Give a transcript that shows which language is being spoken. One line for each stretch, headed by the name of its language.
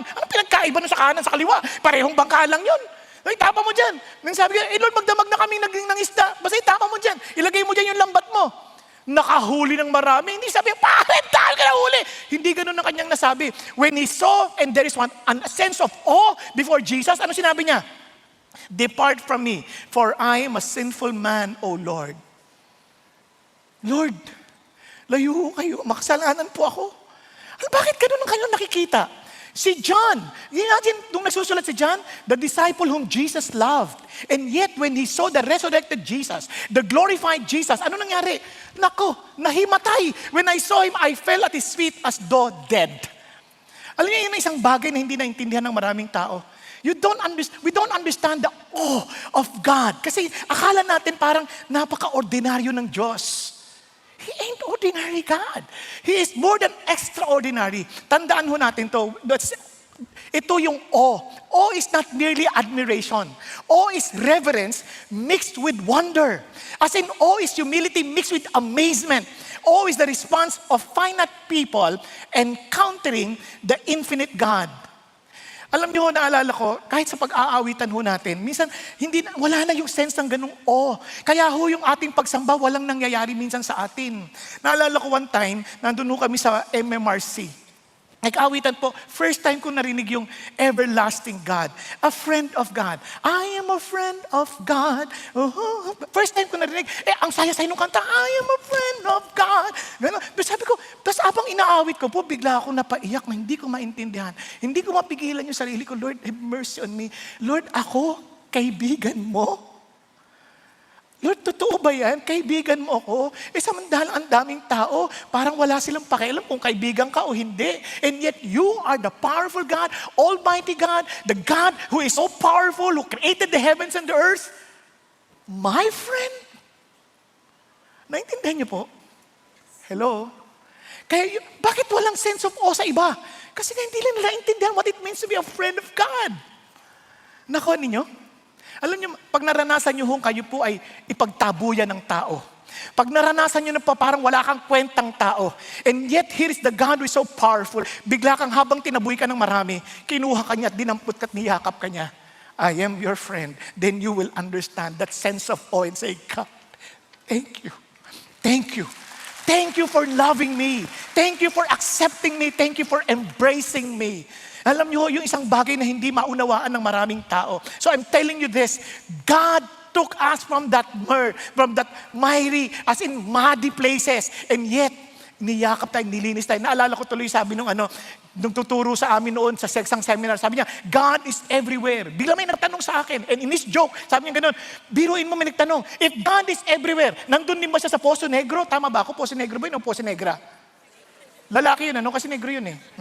Filipino: Ano pinagkaiba nun sa kanan, sa kaliwa? Parehong bangka lang yun. Itapa mo dyan. Nang sabi niya, Lord, magdamag na kami ng isda. Basta itapa mo dyan. Ilagay mo dyan yung lambat mo. Nakahuli ng marami. Hindi sabi, bakit dahil ka nahuli? Hindi ganun ang kanyang nasabi.
English: When he saw, and there is a sense of awe before Jesus,
Filipino: ano sinabi niya?
English: Depart from me, for I am a sinful man, O Lord.
Filipino: Lord, layo kayo, makasalanan po ako. Bakit ganun ang kanyang nakikita?
English: Si John, imagine,
Filipino: nung nagsusulat si John,
English: the disciple whom Jesus loved. And yet, when he saw the resurrected Jesus, the glorified Jesus,
Filipino: ano nangyari? Nako, nahimatay.
English: When I saw him, I fell at his feet as though dead.
Filipino: Alam niyo, yun ang isang bagay na hindi naintindihan ng maraming tao.
English: We don't understand the awe of God.
Filipino: Kasi akala natin parang napaka-ordinaryo ng Diyos.
English: He ain't ordinary God. He is more than extraordinary.
Filipino: Tandaan ho natin to. Ito yung awe.
English: Awe is not merely admiration. Awe is reverence mixed with wonder. As in, awe is humility mixed with amazement. Awe is the response of finite people encountering the infinite God.
Filipino: Alam niyo, naalala ko, kahit sa pag-aawitan ho natin, minsan wala na yung sense ng ganung Kaya ho yung ating pagsamba, walang nangyayari minsan sa atin. Naalala ko
English: one time,
Filipino: nandun ho kami sa MMRC. Nag-aawitan po, first time ko narinig yung everlasting God. A friend of God.
English: I am a friend of God. First time ko narinig,
Filipino: ang saya-saya nung kanta,
English: I am a friend of God. Ganun.
Filipino: Pero sabi ko, tapos abang inaawit ko po, bigla ako napaiyak na hindi ko maintindihan. Hindi ko mapigilan yung sarili ko,
English: Lord, have mercy on me.
Filipino: Lord, ako, kaibigan mo. Lord, totoo ba yan? Kaibigan mo ako? Samantalang ang daming tao, parang wala silang pakialam kung kaibigan ka o hindi.
English: And yet, you are the powerful God, Almighty God, the God who is so powerful, who created the heavens and the earth. My friend?
Filipino: Naintindihan niyo po? Hello? Kaya, bakit walang sense of awe sa iba? Kasi hindi nila intindihan
English: what it means to be a friend of God.
Filipino: Nakuha ninyo? Alam niyo, pag naranasan niyo kayo po ay ipagtabuyan ng tao. Pag naranasan niyo na parang wala kang kwentang tao.
English: And yet, here is the God who is so powerful.
Filipino: Bigla kang habang tinabuy ka ng marami, kinuha ka niya at dinampot ka at niyakap ka niya.
English: I am your friend. Then you will understand that sense of awe and say, God, thank you. Thank you. Thank you for loving me. Thank you for accepting me. Thank you for embracing me.
Filipino: Alam niyo, yung isang bagay na hindi maunawaan ng maraming tao.
English: So I'm telling you this, God took us from that miry, as in muddy places.
Filipino: And yet, niyakap tayo, nilinis tayo. Naalala ko tuloy sabi nung tuturo sa amin noon sa isang seminar, sabi niya,
English: God is everywhere.
Filipino: Bigla may nagtanong sa akin,
English: and in his joke,
Filipino: sabi niya ganun, biruin mo may nagtanong,
English: if God is everywhere,
Filipino: nandun din ba siya sa Poso Negro? Tama ba ako? Poso Negro ba yun o Poso Negra? Lalaki yun, kasi negro yun eh.